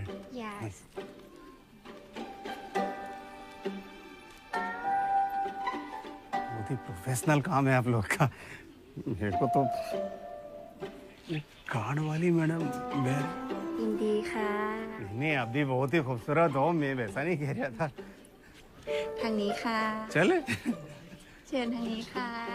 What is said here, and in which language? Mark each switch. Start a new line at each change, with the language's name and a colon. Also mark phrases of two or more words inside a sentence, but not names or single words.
English: Yes.
Hindi: बहुत ही प्रोफेशनल काम है आप लोग का। मेरे को तो कार्ड वाली मैडम मैं
Thai: ยินดีค่ะ
Hindi: नहीं, आप भी बहुत ही खूबसूरत हो, मैं वैसा नहीं कह रहा था।
Thai: ทางนี้ค่ะ
Hindi: चले
Thai: เชิญทางนี้ค่ะ